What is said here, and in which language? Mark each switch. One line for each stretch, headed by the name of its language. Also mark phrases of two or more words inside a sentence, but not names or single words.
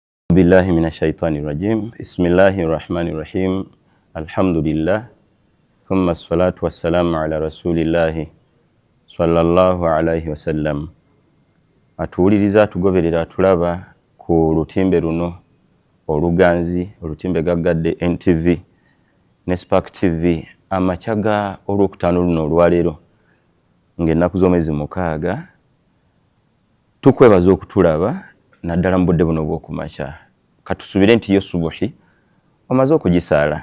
Arabic: بالله من الشيطان الرجيم. بسم الله الرحمن الرحيم. Alhamdulillah. ثم الصلاة والسلام على رسول الله صلى الله عليه وسلم.
Ganda: Atuwuliriza atugoberera atulaba ku lutimbe luno oluganzi olutimbe gaggadde NTV ne Spark TV amachaga olwokutaano luno olwaleero ng'ennaku z'omwezi mukaaga tukwebaza okutulaba naddala mu budde buno bw'okumakya katusubire nti yo subuhi omaze okugisaala